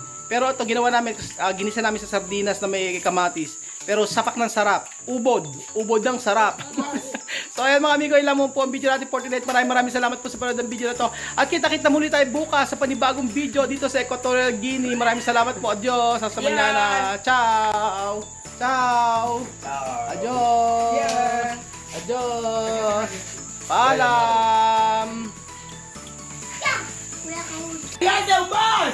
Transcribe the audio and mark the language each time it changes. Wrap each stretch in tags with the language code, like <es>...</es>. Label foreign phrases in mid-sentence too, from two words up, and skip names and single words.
<tl>Pero ito ginawa namin, ginisa namin sa sardinas na may kamatis. Pero sapak ng sarap. Ubod ng sarap. So ayan mga amigo, ilan mo po ang video natin</tl> <en>for tonight.</en> <tl>Maraming salamat po sa panonood ng video na to. At kita muli tayo bukas sa panibagong video dito sa Equatorial Guinea. Maraming salamat po.</tl> <es>Adios. Hasta mañana. Ciao. Ciao. Adios. Adios.</es> <tl>Paalam. Kuya kami. Yan daw ba?</tl>